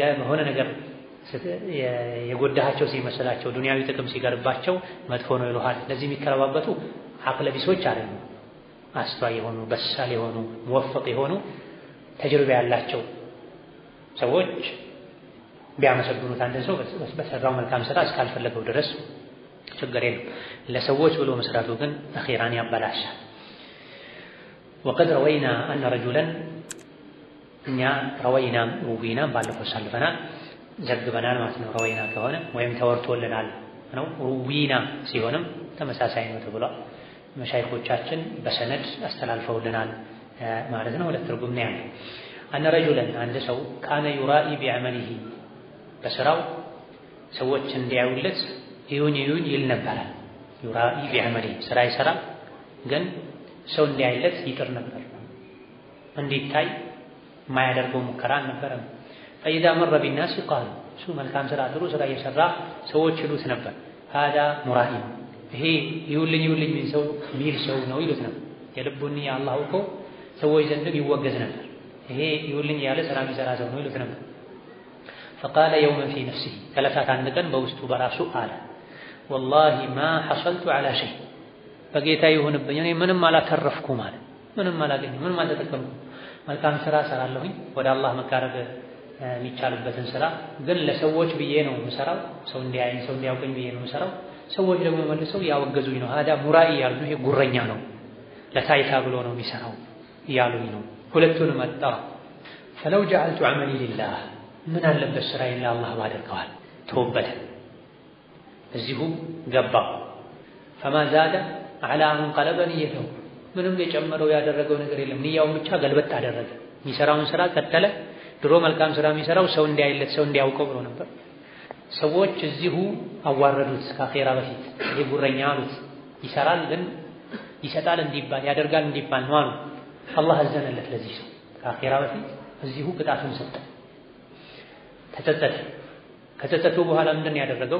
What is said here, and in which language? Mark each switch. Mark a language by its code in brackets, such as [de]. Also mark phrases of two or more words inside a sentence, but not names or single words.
[am] በሆነ ነገር የጎዳቸው ሲመስላቸው ዱንያዊ ጥቅም ሲቀርባቸው መጥፎ ነው ይልሃል። ለዚህ የሚከለባበጡ አቅለ ቢሶች አይደሉም። አስተዋይ የሆኑ በሳል የሆኑ ሙወፈቅ የሆኑ ተጅርባ ያላቸው ሰዎች ቢያመሰግኑት አንድ ሰው በሰራው መልካም ስራ እስካልፈለገው ድረስ ችግር የለም። ለሰዎች ብሎ መስራቱ ግን አኺራን ያበላሻል። [ar] وقد روينا أن رجلا [am] روينا ባለፈው ሳልፈናል ዘግበናል ማለት ነው። روينا ከሆነ ወይም ተወርቶልናል ነው። روينا ሲሆንም ተመሳሳይ ነው ተብሏል። መሻይኾቻችን በሰነድ አስተላልፈውልናል ማለት ነው። ሁለት ትርጉም ነው ያለው። [ar] أن رجلا [am] አንድ ሰው [ar] كان يرائي بعمله [am] በስራው ሰዎች እንዲያዩለት ይሁን ይል ነበር። [ar] يرائي بعمله [am] ስራ ይሰራ ግን ሰው እንዲያይለት ይጥር ነበር። እንዲታይ ማያደርገው ሙከራ አልነበረም። [ar] فإذا مر بالناس قالوا [am] እሱ መልካም ስራ ጥሩ ስራ እየሰራ ሰዎች ይሉት ነበር [ar] هذا مرائي [am] ይሄ ይውልኝ ሚል ሰው ነው ይሉት ነበር። የልቡን አላህ እኮ ሰዎች ዘንድ ይወገዝ ነበር። ይሄ ይውልኝ ያለ ስራ የሚሰራ ሰው ነው ይሉት ነበር። [ar] فقال يوما في نفسه [am] ከለታት አንድ ቀን በውስጡ በራሱ አለ [ar] والله ما حصلت على شيء [am] በጌታ ይሁንብኝ እኔ ምንም አላተረፍኩም ማለት ምንም አላገኘም ምንም አልተጠቀምኩም። መልካም ስራ ሰራለሁኝ ወደ አላህ መቃረብ የሚቻልበትን ስራ ግን ለሰዎች ብዬ ነው የምሰራው። ሰው እንዲያየኝ ሰው እንዲያውቀኝ ብዬ ነው የምሰራው። ሰዎች ደግሞ መልሰው ያወገዙኝ ነው። [ar] هذا مرائي [am] ያሉኝ ይሄ ጉረኛ ነው ለታይታ ብሎ ነው የሚሰራው ያሉኝ ነው። ሁለቱንም አጣ። [ar] فلو جعلت عملي لله [am] ምን አለበት ስራዬን ለአላህ ባደርገዋል። ተወበደ እዚሁ ገባ። [ar] فما زاد على أن قلب نيته [am] ምንም የጨመረው ያደረገው ነገር የለም። ንያውን ብቻ ገልበጥ አደረገ። የሚሰራውን ስራ ቀጠለ። ድሮ መልካም ስራ የሚሰራው ሰው እንዲያይለት ሰው እንዲያውቀው ብሎ ነበር። ሰዎች እዚሁ አዋረዱት። ከአኺራ በፊት ይሄ ጉረኛ አሉት። ይሰራል ግን ይሰጣል እንዲባል ያደርጋል እንዲባል ነው አሉ። አላህ አዘነለት ለዚህ ሰው። ከአኺራ በፊት እዚሁ ቅጣቱን ሰጠ። ተጸጸተ። ከተጸጸቱ በኋላ ምንድን ነው ያደረገው?